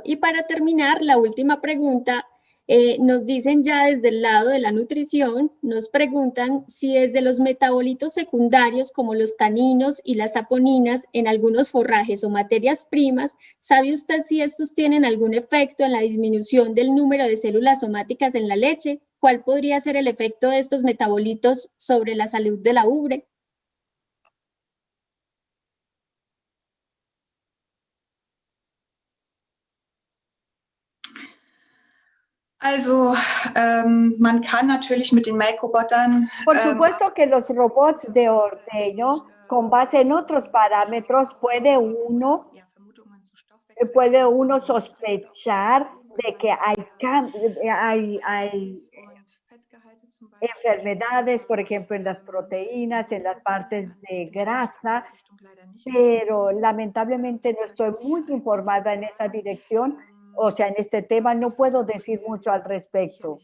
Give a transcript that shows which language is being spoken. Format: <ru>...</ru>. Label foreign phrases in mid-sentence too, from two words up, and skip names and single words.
<es>Y para terminar, la última pregunta, nos dicen ya desde el lado de la nutrición, nos preguntan si desde los metabolitos secundarios como los taninos y las saponinas en algunos forrajes o materias primas, ¿sabe usted si estos tienen algún efecto en la disminución del número de células somáticas en la leche? ¿Cuál podría ser el efecto de estos metabolitos sobre la salud de la ubre?</es> <de>Also, man kann natürlich mit den Melkrobotern.</de> <es>Por supuesto que los robots de ordeño, con base en otros parámetros, puede uno sospechar de que hay enfermedades, por ejemplo, en las proteínas, en las partes de grasa, pero lamentablemente no estoy muy informada en esa dirección, o sea, en este tema no puedo decir mucho al respecto.</es>